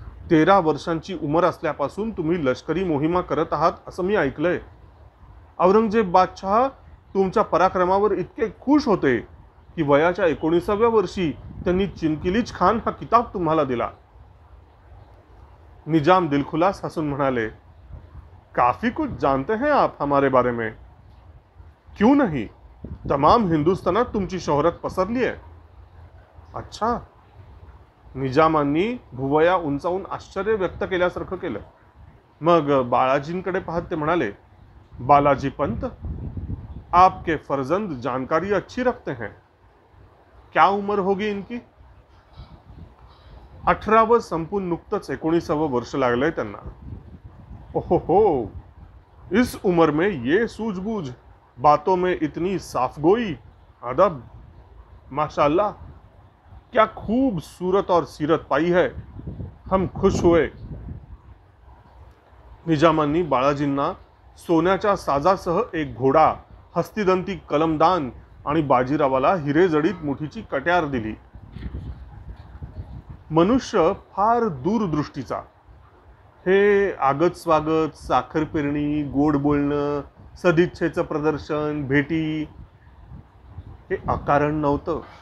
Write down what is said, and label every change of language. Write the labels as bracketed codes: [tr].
[mr] 13 वर्षांची उमर असल्यापासून तुम्ही लष्करी मोहिमा करत आहात असं मी ऐकलंय. औरंगजेब बादशाह तुमच्या पराक्रमावर इतके खुश होते की वयाच्या 19व्या वर्षी त्यांनी चिनकिलीज खान हा किताब तुम्हाला दिला. निजाम दिलखुलास हसून म्हणाले, [hi] काफी कुछ जानते हैं आप हमारे बारे में. क्यों नहीं, [mr] तमाम हिंदुस्थानात तुमची शोहरत पसरली आहे. [hi] अच्छा. [mr] निजामांनी भुवया उंचावून आश्चर्य व्यक्त केल्यासारखं केलं. मग बाळाजींकडे पाहत ते म्हणाले, बालाजी पंत, [hi] आपके फर्जंद जानकारी अच्छी रखते हैं. क्या उम्र होगी इनकी? [mr] 18व संपून नुकतंच 19व वर्ष लागलंय त्यांना. [hi] ओहो हो, इस उम्र में ये सूझबूझ, बातों में इतनी साफगोई, अदब, माशाअल्लाह, क्या खूब सूरत और सीरत पाई है. हम खुश हुए. [mr] निजामांनी बाळाजींना सोन्याच्या साजासह एक घोडा, हस्तिदंती कलमदान आणि बाजीरावाला हिरेजडीत मुठीची कट्यार दिली. मनुष्य फार दूरदृष्टीचा. हे आगत स्वागत, साखर पेरणी, गोड बोलणं, सदिच्छेचं प्रदर्शन, भेटी हे अकारण नव्हतं.